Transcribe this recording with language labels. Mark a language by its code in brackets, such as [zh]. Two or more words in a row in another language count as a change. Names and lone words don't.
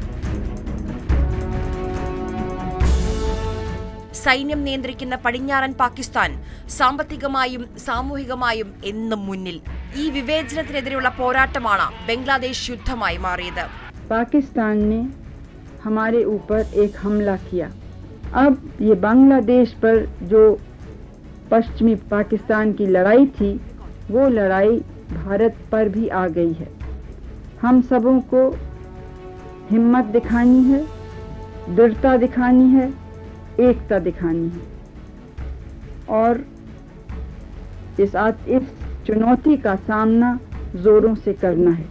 [ml] സൈന്യം നിയന്ത്രിക്കുന്ന പടിഞ്ഞാറൻ പാകിസ്ഥാൻ സാമ്പത്തികമായും സാമൂഹികമായും എന്നും മുന്നിൽ. ഈ വിവേചനത്തിനെതിരെയുള്ള പോരാട്ടമാണ് ബംഗ്ലാദേശ് യുദ്ധമായി മാറിയത്. [hi] പാകിസ്ഥാൻ ने हमारे ऊपर एक हमला किया. अब ये बांग्लादेश पर जो पश्चिमी पाकिस्तान की लड़ाई थी, वो लड़ाई भारत पर भी आ गई है. हम सबों को हिम्मत दिखानी है, दृढ़ता दिखानी है, एकता दिखानी है और इस चुनौती का सामना जोरों से करना है.